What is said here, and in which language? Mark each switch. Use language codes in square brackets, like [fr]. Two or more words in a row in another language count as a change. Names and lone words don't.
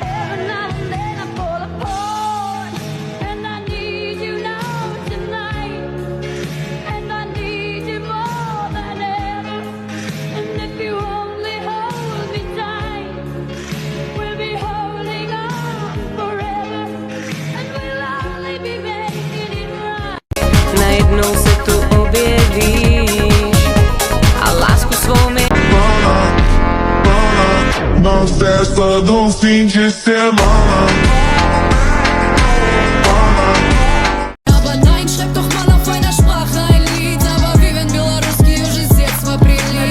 [en] Every now and then I fall apart, and I need you now tonight, and I need you more than ever. And if you only hold me tight, we'll be holding on forever, and we'll only be making it right. [cs] Najednou se tu objevíš a lásku svou mi [pt] Na festa do fim de semana. [de] Aber nein, schreib doch mal auf einer Sprache ein Lied. Aber wie wenn [ru] белорусский уже с детства прилип.